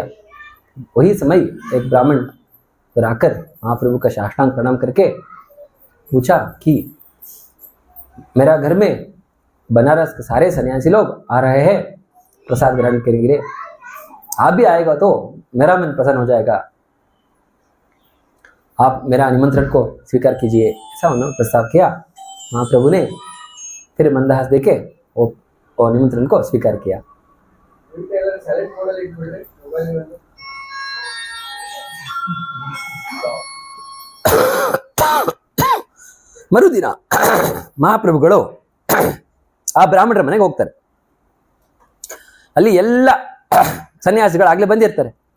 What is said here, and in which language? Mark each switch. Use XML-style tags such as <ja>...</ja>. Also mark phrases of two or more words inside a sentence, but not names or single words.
<hi>वही समय एक ब्राह्मण आकर महाप्रभु का साष्टांग प्रणाम करके पूछा कि मेरा घर में बनारस के सारे सन्यासी लोग आ रहे हैं प्रसाद ग्रहण करेंगे, आप भी आएगा तो मेरा मन प्रसन्न हो जाएगा, आप मेरा निमंत्रण को स्वीकार कीजिए. ऐसा उन्होंने प्रस्ताव किया. महाप्रभु ने फिर मंदहास देके और निमंत्रण को स्वीकार किया.</hi> <kn>ಮರುದಿನ ಮಹಾಪ್ರಭುಗಳು ಆ ಬ್ರಾಹ್ಮಣರ ಮನೆಗೆ ಹೋಗ್ತಾರೆ. ಅಲ್ಲಿ ಎಲ್ಲ ಸನ್ಯಾಸಿಗಳು ಆಗ್ಲೇ ಬಂದಿರ್ತಾರೆ.</kn>